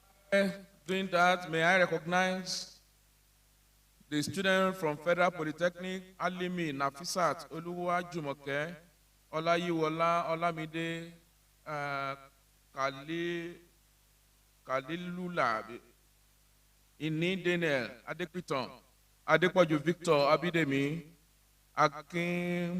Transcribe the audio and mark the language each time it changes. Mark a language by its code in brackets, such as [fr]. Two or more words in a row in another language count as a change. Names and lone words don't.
[en] Doing that, may I recognize the student from Federal Polytechnic, Alimi Nafisat Oluwa Jumoke, Olayiwola Olamide, Kalilula, Ini Daniel, Adepiton, Adepoju Victor Abidemi, Akin